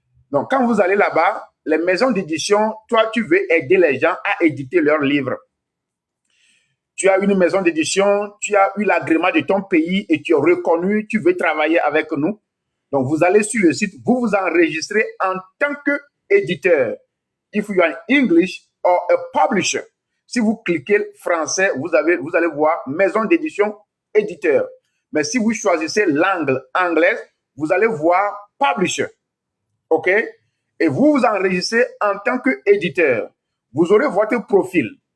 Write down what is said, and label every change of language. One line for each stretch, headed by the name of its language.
French: Donc, quand vous allez là-bas, les maisons d'édition, toi, tu veux aider les gens à éditer leurs livres. Tu as une maison d'édition, tu as eu l'agrément de ton pays et tu es reconnu, tu veux travailler avec nous. Donc, vous allez sur le site, vous vous enregistrez en tant qu'éditeur.
English: If you are English or a publisher.
French: Si vous cliquez français, vous allez voir maison d'édition, éditeur. Mais si vous choisissez l'angle anglaise, vous allez voir publisher. OK? Et vous vous enregistrez en tant qu'éditeur. Vous aurez votre profil.